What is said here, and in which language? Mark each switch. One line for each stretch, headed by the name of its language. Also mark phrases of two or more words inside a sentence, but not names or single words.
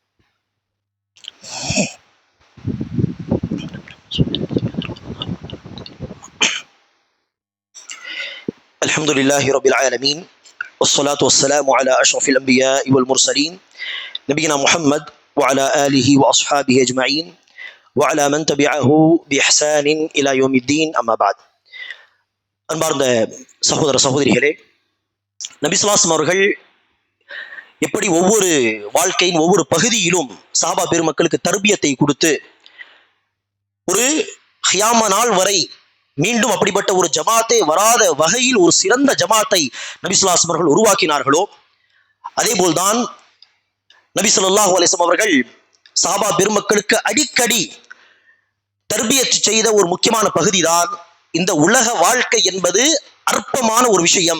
Arabic: الحمد لله رب العالمين والصلاة والسلام على أشرف الأنبياء والمرسلين نبينا محمد وعلى آله وأصحابه أجمعين وعلى من تبعه بإحسان إلى يوم الدين أما بعد.
Tamil: அன்பார்ந்த சகோதர சகோதரிகளே, நபி
Arabic: صلى الله عليه وسلم
Tamil: அவர்கள் எப்படி ஒவ்வொரு வாழ்க்கையின் ஒவ்வொரு பகுதியிலும் சஹாபா பெருமக்களுக்கு தர்பியத்தை கொடுத்து ஒரு கியாம நாள் வரை மீண்டும் அப்படிப்பட்ட ஒரு ஜமாத்தை வராத வகையில் ஒரு சிறந்த ஜமாத்தை நபி
Arabic: صلى الله عليه وسلم
Tamil: அவர்கள் உருவாக்கினார்களோ, அதே போல்தான் நபி
Arabic: صلى الله عليه وسلم
Tamil: அவர்கள் சஹாபா பெருமக்களுக்கு அடிக்கடி தர்பியத் செய்த ஒரு முக்கியமான பகுதிதான் இந்த உலக வாழ்க்கை என்பது அற்பமான ஒரு விஷயம்.